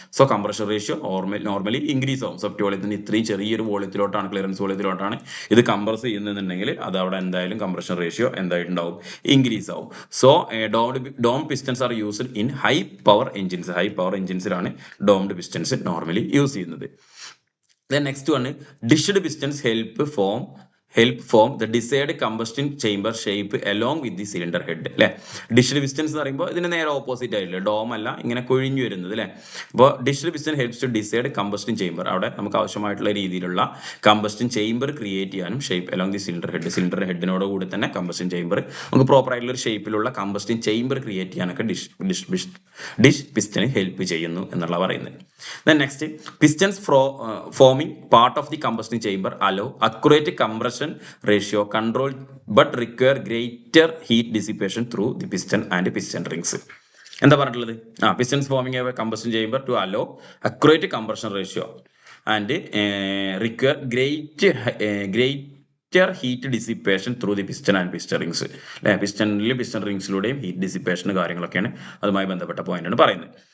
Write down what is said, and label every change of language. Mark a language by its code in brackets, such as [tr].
[ml] So compression ratio normally increase ആവും. Soft വോളിയത്തിന് ഇത്രയും ചെറിയൊരു വോളിയത്തിലോട്ടാണ്, ക്ലിയറൻസ് വോളിയത്തിലോട്ടാണ് ഇത് കംപ്രസ് ചെയ്യുന്നതെന്നുണ്ടെങ്കിൽ അത് അവിടെ എന്തായാലും കംപ്രഷൻ റേഷ്യോ എന്തായിട്ടുണ്ടാവും, ഇൻക്രീസ് ആവും. [en] So dome pistons are used in high power engines. [ml] High power എഞ്ചിൻസിലാണ് doomed pistons normally use ചെയ്യുന്നത്. [en] Then next one, dished pistons help form the desired combustion chamber shape along with the cylinder head അല്ലേ. [ml] ഡിഷ്ഡ് pistons എന്ന് പറയുമ്പോൾ ഇതിന് നേരെ opposite ആയില്ല, dome അല്ല, ഇങ്ങനെ കൊഴിഞ്ഞു വരുന്നത് അല്ലേ. [en] അപ്പോൾ dished piston helps to decide combustion chamber. [ml] അവിടെ നമുക്ക് ആവശ്യമായിട്ടുള്ള രീതിയിലുള്ള കമ്പസ്റ്റൻ ചേംബർ ക്രിയേറ്റ് ചെയ്യാനും [en] Shape along the cylinder head. [ml] Cylinder ഹെഡിനോട് കൂടി തന്നെ കമ്പസ്റ്റൻ ചേംബർ, നമുക്ക് പ്രോപ്പർ ആയിട്ടുള്ള ഒരു ഷേപ്പിലുള്ള കമ്പസ്റ്റൻ ചേംബർ ക്രിയേറ്റ് ചെയ്യാനൊക്കെ ഡിഷ് പിസ്റ്റന് ഹെൽപ്പ് ചെയ്യുന്നു എന്നുള്ള പറയുന്നത്. [en] Then next, pistons forming part of the combustion chamber allow accurate compression ratio control but require greater heat dissipation through the piston and piston rings. എന്താ പറഞ്ഞിട്ടുള്ളത്, pistons forming a combustion chamber to allow accurate compression ratio and require greater heat dissipation through the piston and piston rings അല്ലെ. [ml] Piston റിങ്സിലൂടെയും heat dissipation കാര്യങ്ങളൊക്കെയാണ് അതുമായി ബന്ധപ്പെട്ട പോയിന്റാണ് പറയുന്നത്.